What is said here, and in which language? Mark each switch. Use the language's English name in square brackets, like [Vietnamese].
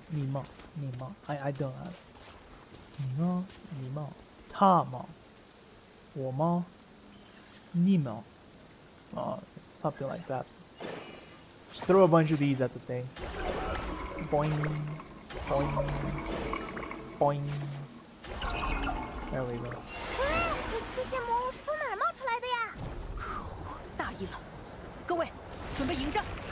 [Chinese] 你嘛，你嘛 ， [English] I don't know。 [Chinese] 你呢？你嘛，他嘛，我嘛，你嘛， [English] something like that. Just throw a bunch of these at the thing. Boing, boing, boing. There we go. [Chinese] 这些魔物是从哪儿冒出来的呀？可恶，大意了！各位，准备迎战！